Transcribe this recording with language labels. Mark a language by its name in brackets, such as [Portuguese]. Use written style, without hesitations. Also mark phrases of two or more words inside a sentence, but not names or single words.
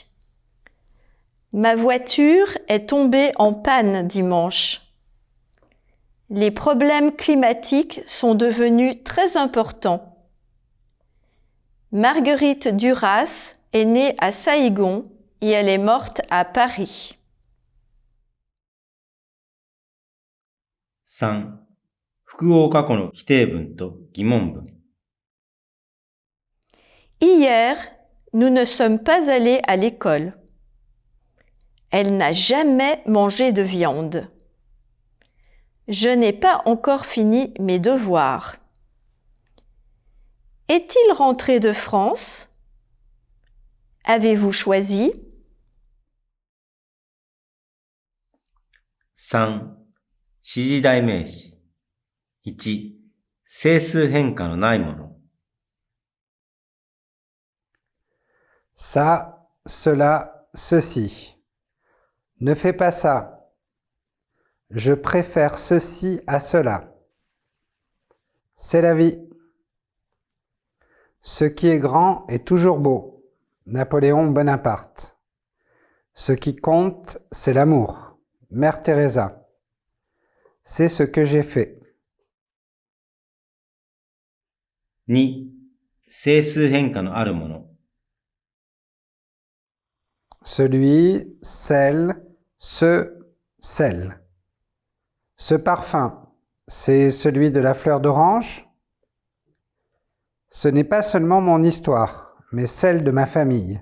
[French] Ma voiture est tombée en panne dimanche. Les problèmes climatiques sont devenus très importants. Marguerite Duras est née à Saïgon et elle est morte à Paris. [Japanese] 3、複合過去の否定文と疑問文。 [French] Hier, nous ne sommes pas allés à l'école. Elle n'a jamais mangé de viande. Je n'ai pas encore fini mes devoirs. Est-il rentré de France? Avez-vous choisi? [Japanese] 3、指示代名詞。1、整数変化のないもの。 [French] Ça, cela, ceci. Ne fais pas ça. Je préfère ceci à cela. C'est la vie. Ce qui est grand est toujours beau. Napoléon Bonaparte. Ce qui compte, c'est l'amour. Mère Teresa. C'est ce que j'ai fait. [Japanese] 2、整数変化のあるもの。 [French] Celui, celle, celle. Ce parfum, c'est celui de la fleur d'orange? Ce n'est pas seulement mon histoire, mais celle de ma famille.